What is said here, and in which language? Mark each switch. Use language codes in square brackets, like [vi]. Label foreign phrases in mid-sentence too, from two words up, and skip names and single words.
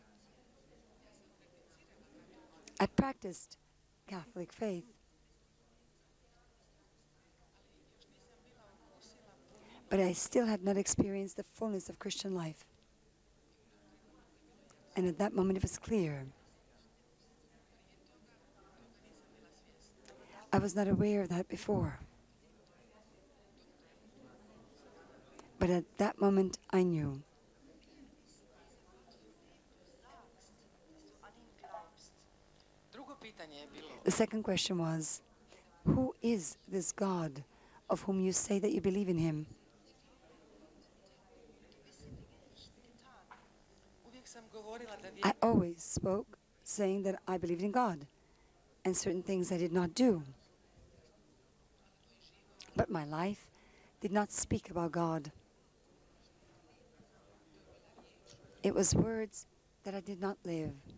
[en] I practiced Catholic faith, but I still had not experienced the fullness of Christian life. And at that moment it was clear. I was not aware of that before. But at that moment I knew. [hr] Drugo pitanje je bilo, [en] The second question was, who is this God of whom you say that you believe in him? [hr] uvijek sam govorila da [en] I always spoke saying that I believed in God, and certain things I did not do. But my life did not speak about God. It was words that I did not live.